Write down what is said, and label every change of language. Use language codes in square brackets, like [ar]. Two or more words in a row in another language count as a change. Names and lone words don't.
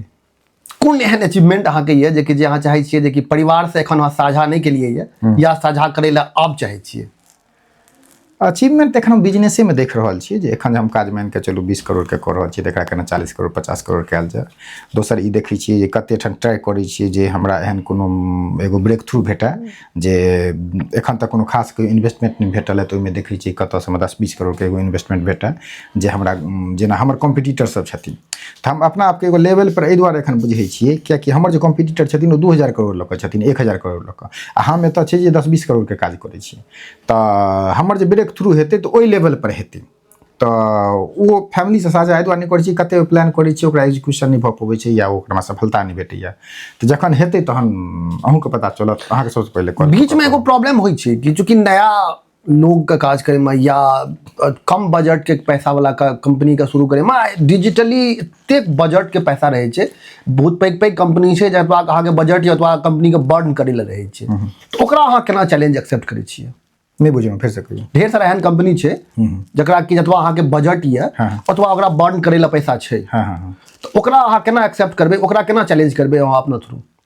[mai] कोन एहन अचीवमेंट अहाँके ये जे कि जे अहाँ चाहै छियै जे कि परिवार से एखन अहाँ साझा नहीं केलिए ये या साझा करै ला आब चाहै छियै? अचीवमेंट एखन हम बिजनेसे में देख रहल छियै जे एखन हम काज मान के चलू 20 करोड़ के कऽ रहल छियै, तकरा केना 40 करोड़ 50 करोड़ कयल जाय। दोसर ई देखै छियै जे कते ठाम ट्राई करै छियै जे हमरा एहन कोनो एगो [en] break through [mai] भेटय जे एखन तक कोनो खास कोई इन्वेस्टमेंट नहीं भेटल है, तऽ ओहिमे देखै छियै कतऽसँ 10-20 करोड़ के एगो इन्वेस्टमेंट भेटय जे हमरा जेना हमर कॉम्पिटिटर सब छथिन तऽ हम अपना आपके एगो लेवल पर एहि दुआरे एखन बुझै छियै कियाकि हमर जे कॉम्पिटिटर छथिन ओ 2000 करोड़ लऽ कऽ छथिन, 1000 करोड़ लऽ कऽ, आ हम एतऽ छै जे 10-20 करोड़ के काज करै छियै। तऽ हमर जे [en] break through [mai] हेतै तऽ ओहि लेवल पर हेतै, तऽ ओ फैमिली से साझा एहि दुआरे नहीं करै छी कते प्लान करै छी ओकरा एग्जीक्यूशन नहीं भऽ पबै छै या ओकरा सफलता नहीं भेटैया, तऽ जखन हेतै तहन अहूँके पता चलत। अहाँके सबसँ पहिले बीच में एगो प्रॉब्लम होइ छै कि चूंकि नया लोग का काज करे में या कम बजट के पैसा वाला का कंपनी का शुरू करे में डिजिटली एते बजट के पैसा रहे छै, बहुत पैघ पैघ कंपनी छै जतबा अहाँके बजट या अथवा कंपनी के बर्न करे ला रहे छै, तो ओकरा अहाँ केना [en] challenge accept [mai] करै छियै? नहीं बुझलहुँ, फिर से कहियौ। ढेर सारा एहन कंपनी छै जकरा कि जतबा अहाँके बजट ये अथवा ओकरा बर्न करे ला पैसा छै, तो ओकरा अहाँ केना एक्सेप्ट करबै, ओकरा केना चैलेंज करबै अहाँ अपना थ्रू?